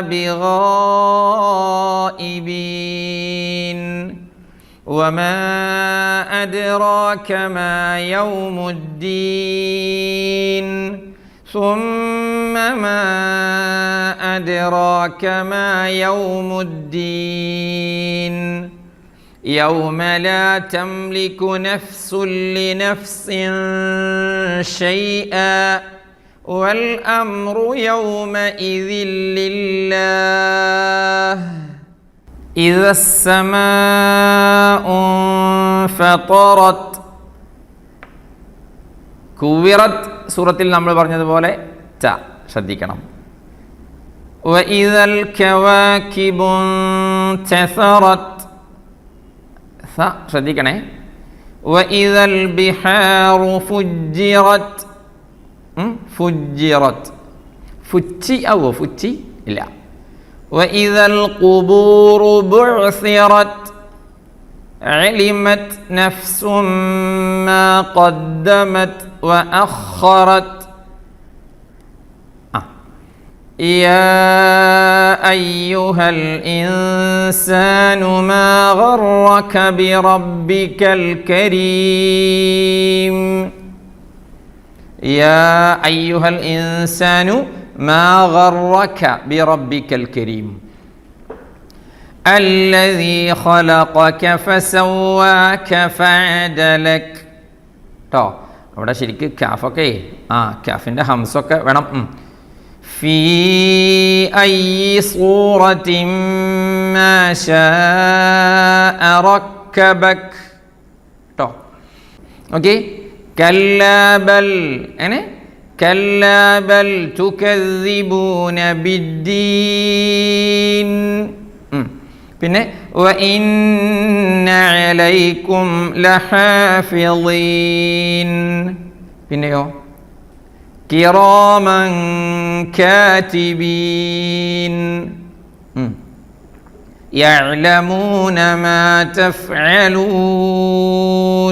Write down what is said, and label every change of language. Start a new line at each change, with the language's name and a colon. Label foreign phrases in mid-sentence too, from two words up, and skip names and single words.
Arabic: بغائبين وما أدراك ما يوم الدين ثم ما أدراك ما يوم الدين يوم لا تملك نفس لنفس شيئا والأمر يومئذ لله إذا السماء انفطرت
Malayalam: കുവിറത്ത് സൂറത്തിൽ നമ്മൾ പറഞ്ഞതുപോലെ ച ശ്രദ്ധിക്കണം.
Arabic: وإذا الكواكب انتثرت
Malayalam: സ ശ്രദ്ധിക്കണേ.
Arabic: وإذا البحار فجرت
Malayalam: ഫുജിറത്ത് ഫുച്ചി ആവോ? ഫുച്ചി ഇല്ല.
Arabic: وإذا القبور بعثرت علمت نفس ما قدمت وأخرت يا أيها الإنسان ما غرك بربك الكريم يا أيها الإنسان ما غرك بربك الكريم الذي خلقك فسواك فعدلك ട്ടോ.
Malayalam: അവിടെ ശരിക്ക് കാഫൊക്കെ കാഫിൻ്റെ ഹംസൊക്കെ വേണം.
Arabic: في أي صورة ما شاء ركبك ട്ടോ.
Malayalam: ഓക്കെ.
Arabic: كلا بل كلا بل تكذبون بالدين പിന്നെ وإن عليكم لحافظين പിന്നെയോ كراما كاتبين يعلمون ما تفعلون.